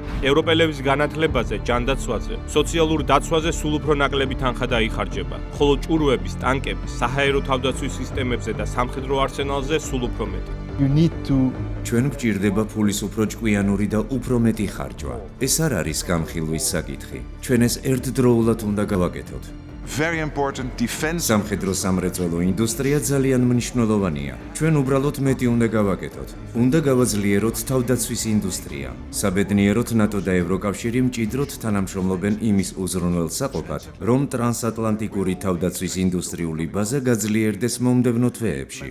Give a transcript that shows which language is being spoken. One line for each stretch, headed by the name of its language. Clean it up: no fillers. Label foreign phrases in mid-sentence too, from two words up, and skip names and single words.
Georgian: ევროპელების განათლებაზე, ჯანდაცვაზე, სოციალურ დაცვაზე სულ უფრო ნაკლები თანხა დაიხარჯება, ხოლო ჭურვების, ტანკების, საჰაერო თავდაცვის სისტემებზე და სამხედრო არსენალზე სულ უფრო მეტი. ჩვენ გვჭირდება ფულის უფრო ჭკვიანური და უფრო მეტი ხარჯვა. ეს არ არის გამხილვის საკითხი. ჩვენ ეს ერთდროულად უნდა გავაკეთოთ.
English: Very important defense.
Georgian: სამხედრო-სამრეწველო ინდუსტრია ძალიან მნიშვნელოვანია. ჩვენ უბრალოდ მეტი უნდა გავაკეთოთ. უნდა გავაძლიეროთ თავდაცვის ინდუსტრია. საბედნიეროდ ნატო და ევროკავშირი მჭიდროდ თანამშრომლობენ იმის უზრუნველსაყოფად, რომ ტრანსატლანტიკური თავდაცვის ინდუსტრიული ბაზა გაძლიერდეს მომდევნო თვეებში.